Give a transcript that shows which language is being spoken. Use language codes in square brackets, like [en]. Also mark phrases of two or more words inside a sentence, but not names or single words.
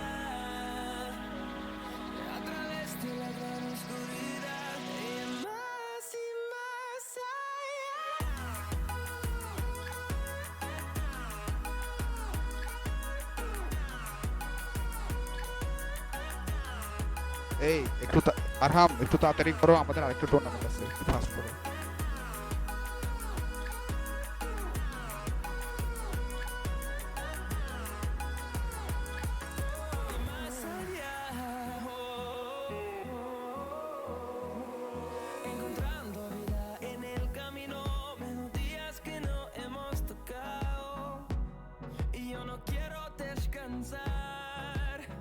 [es] A través de la gran oscuridad y más allá. [bn] এই একটু আরহাম একটু তাড়াতাড়ি করো, আমাদের আরেকটা টুর্নামেন্ট আছে, একটু ফাস্ট করো। [es] Más allá, encontrando vida en el camino, melodías que no hemos tocado, y yo no quiero descansar.